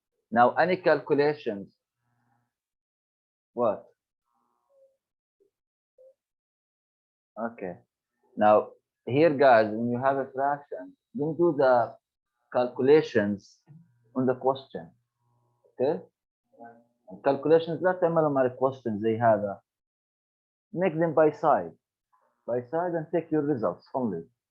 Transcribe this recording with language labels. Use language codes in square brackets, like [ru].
[en] Now any calculations? What? Okay. Now here, guys, when you have a fraction, don't do the calculations on the question. Okay? [ar] Calculations لا تعملهم على questions زي هذا. [en] Make them by side and take your results only.